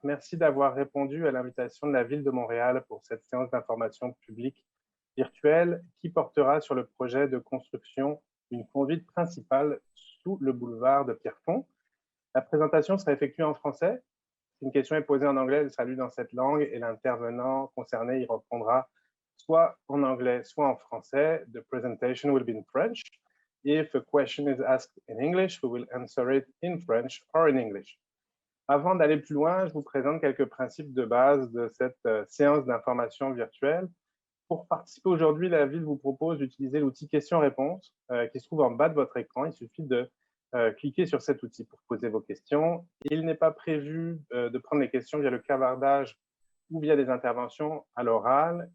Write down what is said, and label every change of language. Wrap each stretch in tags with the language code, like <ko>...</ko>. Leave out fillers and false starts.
<fr>Merci d'avoir répondu à l'invitation de la Ville de Montréal pour cette séance d'information publique virtuelle qui portera sur le projet de construction d'une conduite principale sous le boulevard de Pierrefonds. La présentation sera effectuée en français. Si une question est posée en anglais, elle sera lue dans cette langue et l'intervenant concerné y répondra soit en anglais, soit en français.</fr> <en>The presentation will be in French. If a question is asked in English, we will answer it in French or in English.</en> <fr>Avant d'aller plus loin, je vous présente quelques principes de base de cette séance d'information virtuelle. Pour participer aujourd'hui, la Ville vous propose d'utiliser l'outil questions-réponses qui se trouve en bas de votre écran. Il suffit de cliquer sur cet outil pour poser vos questions. Il n'est pas prévu de prendre les questions via le clavardage ou via des interventions à l'oral.</fr>